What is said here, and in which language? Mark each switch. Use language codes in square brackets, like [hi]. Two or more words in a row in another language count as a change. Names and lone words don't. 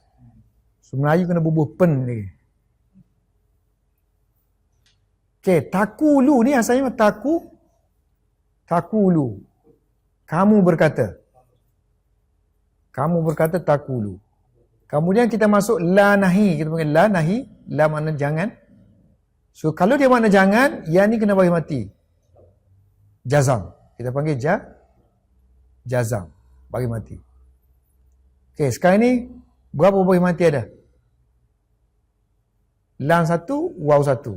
[ms] So, Melayu kena bubuh pen lagi. Okay, takulu ni asalnya takulu. Kamu berkata. Kamu berkata takulu. Kemudian kita masuk la nahi. Kita panggil la nahi. La makna jangan. So, kalau dia makna jangan, yang ni kena bagi mati. Jazam. Kita panggil jazam. Bagi mati. Okey, sekarang ni berapa bagi mati ada? Lam satu, waw satu.